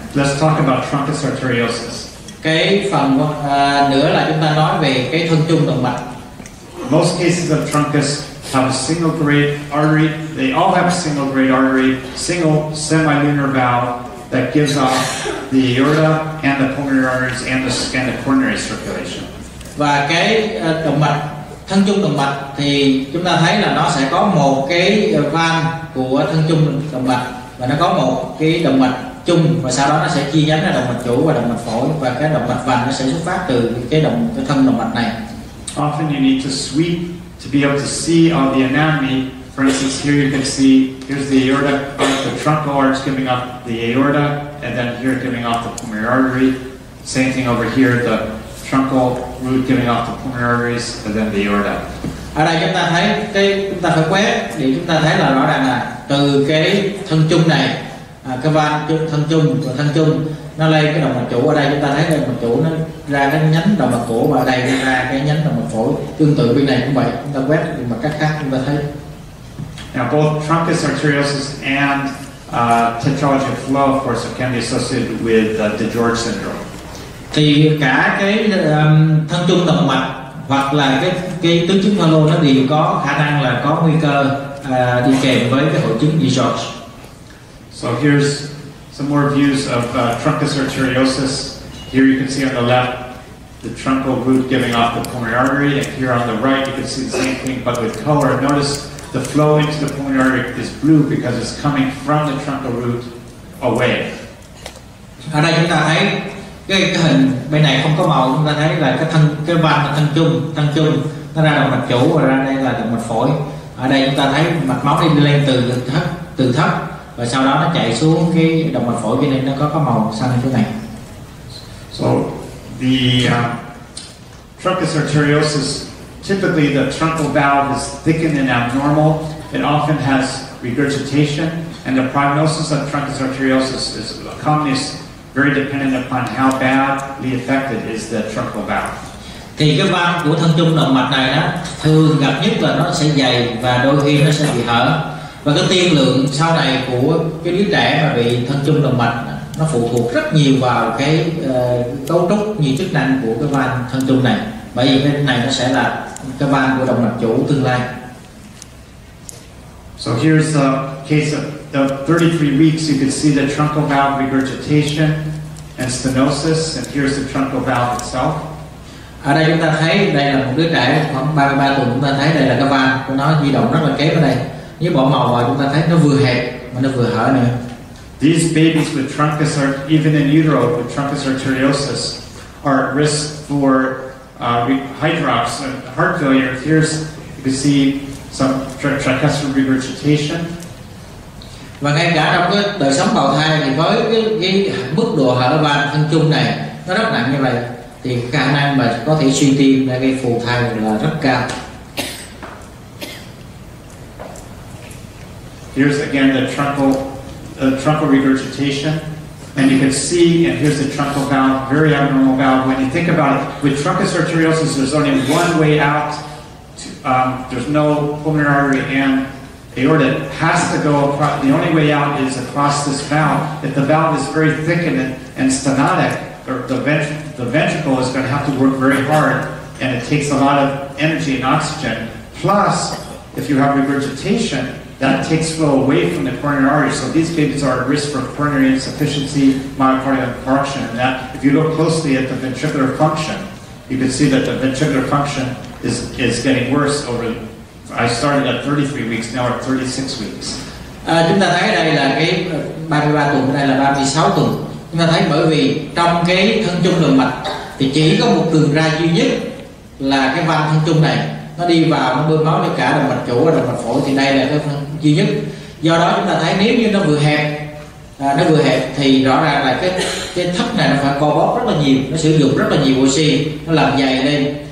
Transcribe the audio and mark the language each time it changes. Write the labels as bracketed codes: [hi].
[en] Let's talk about truncus arteriosus. [vi] Cái phần nữa là chúng ta nói về cái thân chung động mạch. [en] Most cases of truncus have a single grade artery. They all have single grade artery, single semilunar valve that gives off the aorta and the pulmonary arteries and the coronary circulation. [vi] Và cái động mạch, thân chung động mạch thì chúng ta thấy là nó sẽ có một cái van của thân chung động mạch, và nó có một cái động mạch chung, và sau đó nó sẽ chia nhánh ra động mạch chủ và động mạch phổi, và cái động mạch vành nó sẽ xuất phát từ cái thân động mạch này. [en] Often you need to sweep to be able to see all the anatomy. For instance, here you can see, here's the aorta, the truncal arch giving off the aorta, and then here giving off the pulmonary artery. Same thing over here, the truncal root giving off the pulmonary arteries, and then the aorta. [vi] Ở đây chúng ta thấy chúng ta phải quét để chúng ta thấy là rõ ràng là từ cái thân chung này, cái van thân chung và thân chung nó lên cái động mạch chủ. Ở đây chúng ta thấy động mạch chủ nó ra cái nhánh động mạch cổ, và ở đây ra cái nhánh động mạch phổi. Tương tự bên này cũng vậy, chúng ta quét bằng cách khác chúng ta thấy. [en] Now, both truncus arteriosus and tetralogy of flow, of course, can be associated with DeGeorge syndrome. [vi] Thì cả cái thân chung động mạch hoặc là cái tứ chứng pha lô nó đều có khả năng là có nguy cơ đi kèm với cái hội chứng DeGeorge. [en] So here's some more views of truncus arteriosus. Here you can see on the left the truncal root giving off the pulmonary artery, and here on the right you can see the same thing but with color. Notice the flow into the pulmonary artery is blue because it's coming from the truncal root away. [vi] Ở đây chúng ta thấy cái hình bên này không có màu, chúng ta thấy là cái van là thân chung nó ra động mạch chủ và ra đây là động mạch phổi. Ở đây chúng ta thấy mạch máu đi lên từ thấp và sau đó nó chạy xuống cái động mạch phổi, cho nên nó có màu xanh như thế này. [en] So the truncus arteriosus, typically the truncal valve is thickened and abnormal. It often has regurgitation, and the prognosis of truncus arteriosus is commonly very dependent upon how badly affected is the truncal valve. [vi] Thì cái van của thân chung động mạch này đó thường gặp nhất là nó sẽ dày và đôi khi nó sẽ bị hở, và cái tiên lượng sau này của cái đứa trẻ mà bị thân chung động mạch nó phụ thuộc rất nhiều vào cái cấu trúc như chức năng của cái van thân chung này, bởi vì cái này nó sẽ là cái van của động mạch chủ tương lai. [en] So here's a case of the 33 weeks. You can see the truncal valve regurgitation and stenosis, and here's the truncal valve itself. [vi] Ở đây chúng ta thấy đây là một đứa trẻ khoảng 33 tuần, chúng ta thấy đây là cái van của nó di động rất là kém ở đây. Nếu bỏ màu vào chúng ta thấy nó vừa hẹp mà nó vừa hở nữa. [en] These babies with truncus, even in utero with truncus arteriosus, are at risk for hydrops and heart failure. Here's, you can see some tricuspid regurgitation. [vi] Và ngay cả trong cái đời sống bào thai thì với cái mức độ hở van thân chung này nó rất nặng như vậy, thì khả năng mà có thể suy tim để gây phù thai là rất cao. [en] Here's again the truncal regurgitation, and you can see, and here's the truncal valve, very abnormal valve. When you think about it, with truncus arteriosus, there's only one way out. There's no pulmonary artery and aorta. It has to go across. The only way out is across this valve. If the valve is very thickened and stenotic, the ventricle is going to have to work very hard, and it takes a lot of energy and oxygen. Plus, if you have regurgitation, that takes flow away from the coronary artery. So these babies are at risk for coronary insufficiency, myocardial infarction, and that. If you look closely at the ventricular function, you can see that the ventricular function is getting worse over. I started at 33 weeks, now at 36 weeks. [vi] Chúng ta thấy đây là cái 33 tuần, đây là 36 tuần. Chúng ta thấy bởi vì trong cái thân chung động mạch thì chỉ có một đường ra duy nhất là cái van thân chung này, nó đi vào nó bơm máu cho cả động mạch chủ và động mạch phổi, thì đây là cái phần duy nhất. Do đó chúng ta thấy nếu như nó vừa hẹp thì rõ ràng là cái thấp này nó phải co bóp rất là nhiều, nó sử dụng rất là nhiều oxy, nó làm dày lên.